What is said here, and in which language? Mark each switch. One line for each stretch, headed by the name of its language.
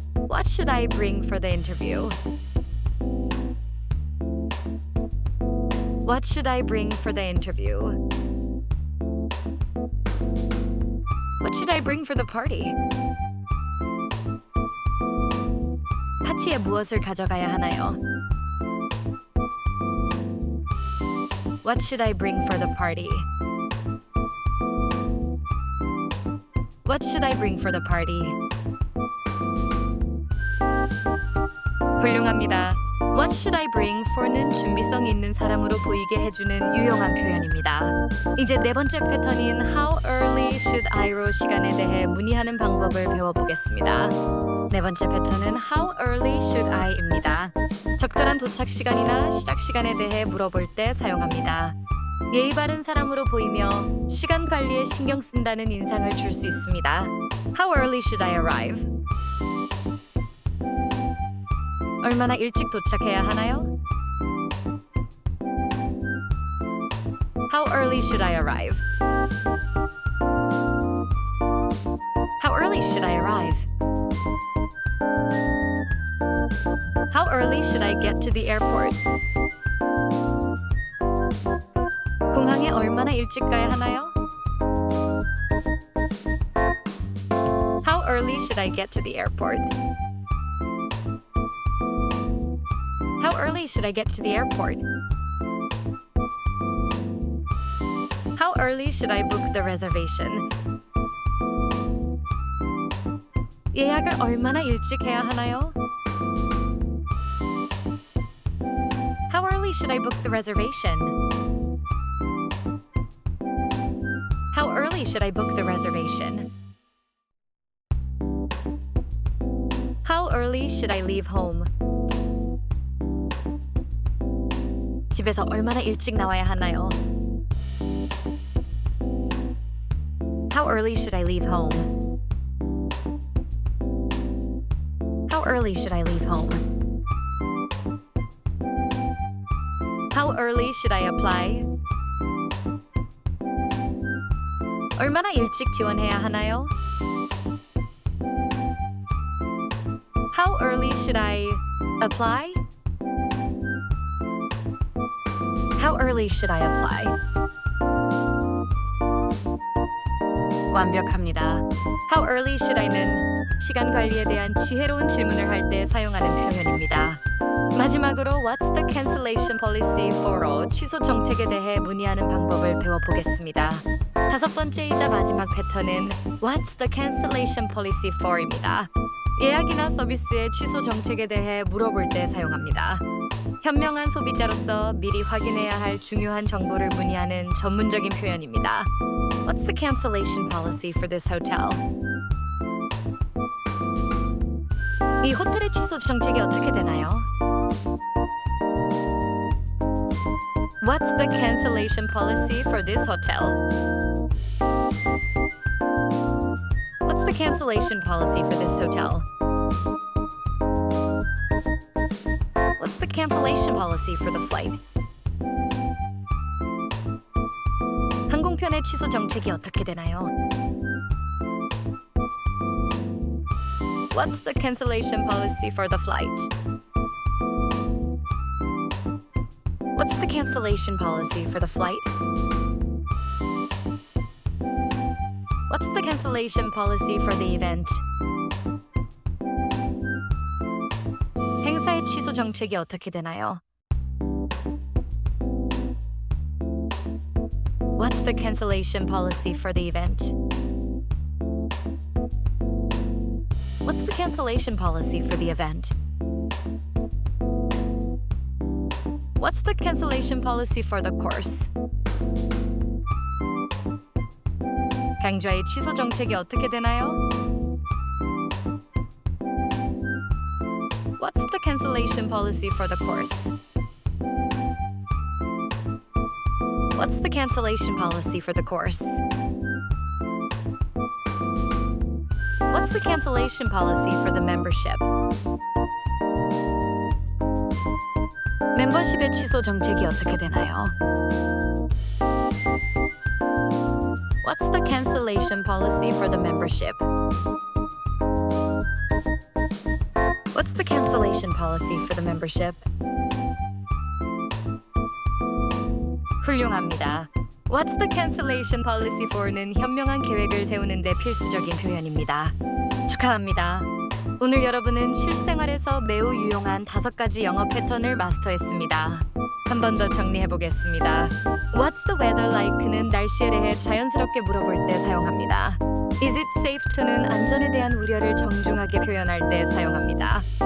English: What should I bring for the interview? What should I bring for the interview? What should I bring for the party?
Korean: 파티에 무엇을 가져가야 하나요?
English: What should I bring for the party? What should I bring for the party?
Korean: 훌륭합니다.
English: What should I bring for
Korean: 는 준비성 있는 사람으로 보이게 해주는 유용한 표현입니다. 이제 네 번째 패턴인
English: How early should I
Korean: 로 시간에 대해 문의하는 방법을 배워보겠습니다. 네 번째 패턴은
English: How early should I
Korean: 입니다. 적절한 도착 시간이나 시작 시간에 대해 물어볼 때 사용합니다. 예의 바른 사람으로 보이며 시간 관리에 신경 쓴다는 인상을 줄 수 있습니다.
English: How early should I arrive?
Korean: 얼마나 일찍 도착해야 하나요?
English: How early should I arrive? How early should I arrive? How early should I get to the airport?
Korean: 공항에 얼마나 일찍 가야 하나요?
English: How early should I get to the airport? How early should I get to the airport? How early should I book the reservation?
Korean: 예약을 얼마나 일찍 해야 하나요?
English: How early should I book the reservation? How early should I book the reservation? How early should I leave home?
Korean: 집에서 얼마나 일찍 나와야 하나요?
English: How early should I leave home? How early should I leave home? How early should I apply?
Korean: 얼마나 일찍 지원해야 하나요?
English: How early should I apply? How early should I apply?
Korean: 완벽합니다.
English: How early should I
Korean: 는 시간 관리에 대한 지혜로운 질문을 할 때 사용하는 표현입니다. 마지막으로
English: What's the cancellation policy for
Korean: 로 취소 정책에 대해 문의하는 방법을 배워보겠습니다. 다섯 번째이자 마지막 패턴은
English: What's the cancellation policy for
Korean: 입니다. 예약이나 서비스의 취소 정책에 대해 물어볼 때 사용합니다. 현명한 소비자로서 미리 확인해야 할 중요한 정보를 문의하는 전문적인 표현입니다.
English: What's the cancellation policy for this hotel?
Korean: 이 호텔의 취소 정책이 어떻게 되나요?
English: What's the cancellation policy for this hotel? What's the cancellation policy for this hotel? What's the cancellation policy for the flight?
Korean: 항공편의 취소 정책이 어떻게 되나요?
English: What's the cancellation policy for the flight? What's the cancellation policy for the flight? What's the cancellation policy for the event?
Korean: 행사의 취소 정책이 어떻게 되나요?
English: What's the cancellation policy for the event? What's the cancellation policy for the event? What's the cancellation policy for the course?
Korean: 강좌의 취소 정책이 어떻게 되나요?
English: What's the cancellation policy for the course? What's the cancellation policy for the course? What's the cancellation policy for the membership?
Korean: 멤버십의 취소 정책이 어떻게 되나요?
English: What's the cancellation policy for the membership? What's the cancellation policy for the membership?
Korean: 훌륭합니다.
English: What's the cancellation policy for
Korean: 는 현명한 계획을 세우는 데 필수적인 표현입니다. 축하합니다. 오늘 여러분은 실생활에서 매우 유용한 5가지 영어 패턴을 마스터했습니다. 한 번 더 정리해 보겠습니다.
English: What's the weather like
Korean: 는 날씨에 대해 자연스럽게 물어볼 때 사용합니다.
English: Is it safe to
Korean: 는 안전에 대한 우려를 정중하게 표현할 때 사용합니다.